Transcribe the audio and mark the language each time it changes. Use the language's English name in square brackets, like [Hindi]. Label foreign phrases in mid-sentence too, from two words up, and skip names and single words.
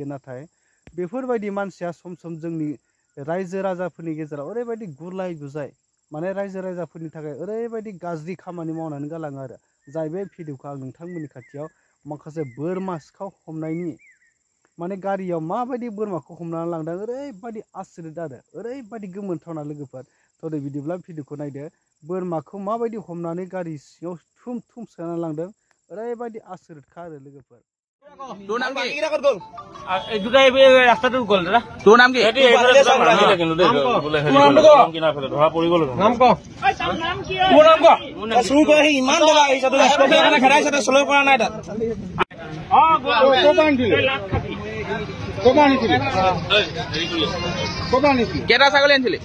[Bodo] नाथाय बेफोरबायदि मानसिया सम जोंनि रायजो राजाफोरनि गेजेराव ओरैबायदि गुलाय गुजाय माने रायजो राजाफोरनि थाखाय ओरैबायदि गाज्रि खामानि मावनानै गालाङो आरो जाय बे भिडिअखौ आं नोंथांमोननि खाथियाव माखासे बोरमा सिखाव हमनायनि माने गारियाव माबायदि बोरमाखौ हमनानै लांदों ओरैबायदि आसरित आरो ओरैबायदि गोमोथावना लोगोफोर। थ' बिदिब्ला भिडिअखौ नायदो। बोरमाखौ माबायदि हमनानै गारि सिङाव थुम सोनानै लांदों ओरैबायदि आसरितखा आरो लोगोफोर। [Assamese] তোৰ নাম কি? এই দুটাই ৰাস্তাটো গ'ল দাদা। তোৰ নাম কি? ধৰা পৰি গ'ল। নাম ক? তোৰ নাম ক? চুৰ কৰি আহি ইমান টকা আহিছে, তোৰ স্কৰ্পিঅ' এখনে খেদাইছে, তই চলাব পৰা নাই তাত। কেইটা ছাগলী আনিছিলি?